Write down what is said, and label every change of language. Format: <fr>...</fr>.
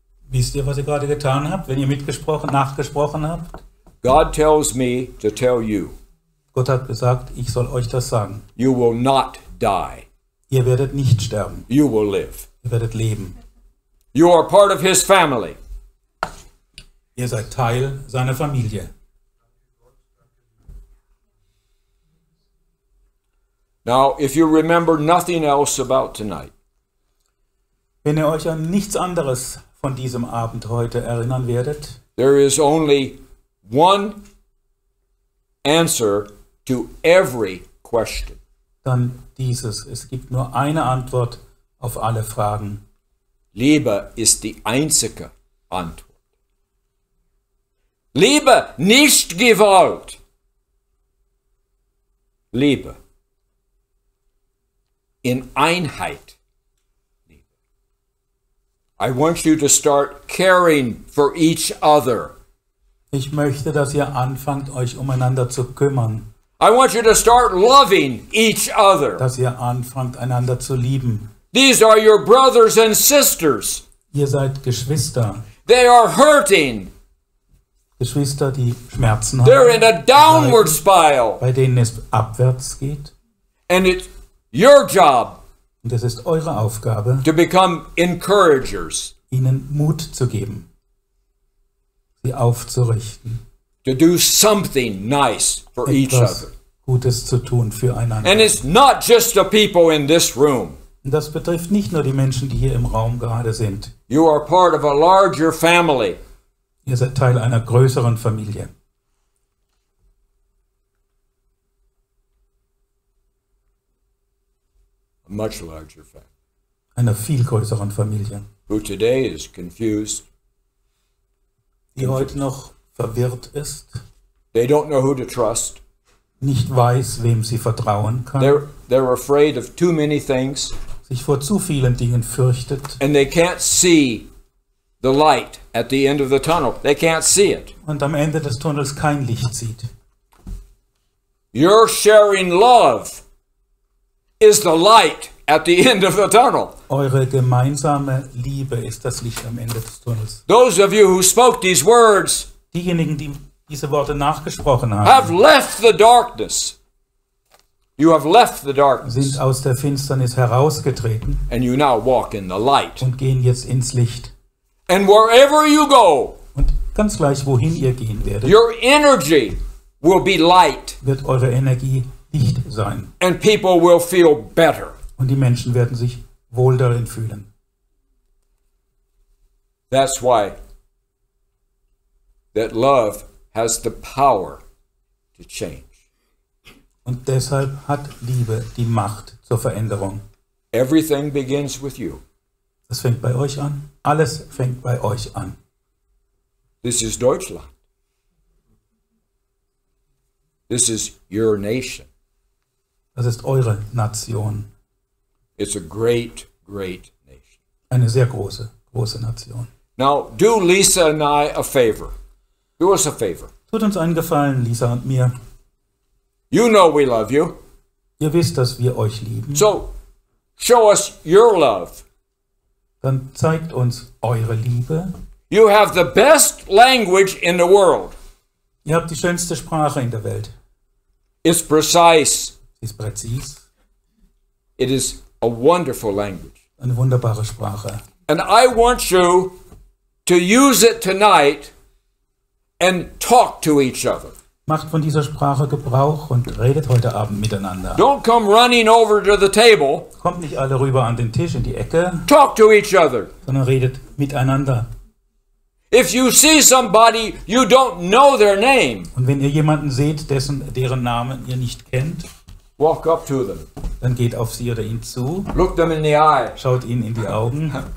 <de>Wisst ihr, was ihr gerade getan habt, wenn ihr nachgesprochen habt?</de> <en>God tells me to tell you,</en> <de>Gott hat gesagt, ich soll euch das sagen.</de> <en>you will not die.</en> <de>Ihr werdet nicht sterben.</de> <en>You will live.</en> <de>Ihr werdet leben.</de> <en>You are part of His family.</en> <de>Ihr seid Teil seiner Familie.</de> <en>Now, if you remember nothing else about tonight,</en> <de>Wenn ihr euch an nichts anderes von diesem Abend heute erinnern werdet,</de> <en>there is only one answer to every question.</en> <de>dann dieses. Es gibt nur eine Antwort auf alle Fragen. Liebe ist die einzige Antwort. Liebe, nicht Gewalt. Liebe. In Einheit. Liebe.</de> <en>I want you to start caring for each other.</en> <de>Ich möchte, dass ihr anfangt, euch umeinander zu kümmern.</de> <en>I want you to start loving each other.</en> <de>Dass ihr anfangt, einander zu lieben.</de> <en>These are your brothers and sisters.</en> <de>Ihr seid Geschwister.</de> <en>They are hurting.</en> <de>Geschwister, die Schmerzen</de> <en>They're in</en> <de>haben,</de> <en>a downward spiral.</en> <de>bei denen es abwärts geht.</de> <en>And it's your job</en> <de>Und es ist eure Aufgabe,</de> <en>to become encouragers,</en> <de>ihnen Mut zu geben, sie aufzurichten,</de> <en>to do something nice for each</en> <de>etwas</de> <en>other.</en> <de>Gutes zu tun füreinander.</de> <en>And it's not just the people in this room.</en> <de>Und das betrifft nicht nur die Menschen, die hier im Raum gerade sind.</de> <en>You are part of a larger family.</en> <de>Ihr seid Teil einer größeren Familie.</de> <en>A much larger family.</en> <de>Einer viel größeren Familie,</de> <en>Who today is confused.</en> <de>die heute noch verwirrt ist,</de> <en>They don't know who to trust.</en> <de>nicht weiß, wem sie vertrauen kann,</de> <en>They're afraid of too many things.</en> <de>sich vor zu vielen Dingen fürchtet</de> <en>And they can't see the light at the end of the tunnel. They can't see it.</en> <de>und am Ende des Tunnels kein Licht sieht.</de> <en>Your sharing love is the light at the end of the tunnel.</en> <de>Eure gemeinsame Liebe ist das Licht am Ende des Tunnels.</de> <en>Those of you who spoke these words</en> <de>Diejenigen, die diese Worte nachgesprochen haben,</de> <en>have left the darkness. You have left the darkness,</en> <de>sind aus der Finsternis herausgetreten</de> <en>and you now walk in the light.</en> <de>und gehen jetzt ins Licht.</de> <en>And wherever you go,</en> <de>Und ganz gleich, wohin ihr gehen werdet,</de> <en>your energy will be light,</en> <de>wird eure Energie Licht sein.</de> <en>and people will feel better.</en> <de>Und die Menschen werden sich wohl darin fühlen.</de> <en>That's why that love has the power to change.</en> <de>Und deshalb hat Liebe die Macht zur Veränderung.</de> <en>Everything begins with you.</en> <de>Das fängt bei euch an. Alles fängt bei euch an.</de> <en>This is Deutschland. This is your nation.</en> <de>Das ist eure Nation.</de> <en>It's a great, great nation.</en> <de>Eine sehr große, große Nation.</de> <en>Now, do Lisa and I a favor. Do us a favor.</en> <de>Tut uns einen Gefallen, Lisa und mir.</de> <en>You know we love you.</en> <de>Ihr wisst, dass wir euch lieben.</de> <en>So, show us your love.</en> <de>Dann zeigt uns eure Liebe.</de> <en>You have the best language in the world.</en> <de>Ihr habt die schönste Sprache in der Welt.</de> <en>It's precise.</en> <de>Sie ist präzis.</de> <en>It is a wonderful language.</en> <de>Eine wunderbare Sprache.</de> <en>And I want you to use it tonight and talk to each other.</en> <de>Macht von dieser Sprache Gebrauch und redet heute Abend miteinander.</de> <en>Don't come running over to the table.</en> <de>Kommt nicht alle rüber an den Tisch in die Ecke,</de> <en>Talk to each other.</en> <de>sondern redet miteinander.</de> <en>If you see somebody you don't know their name,</en> <de>Und wenn ihr jemanden seht, deren Namen ihr nicht kennt,</de> <en>walk up to them.</en> <de>dann geht auf sie oder ihn zu,</de> <en>Look them in the eye</en> <de>schaut ihnen in die Augen</de>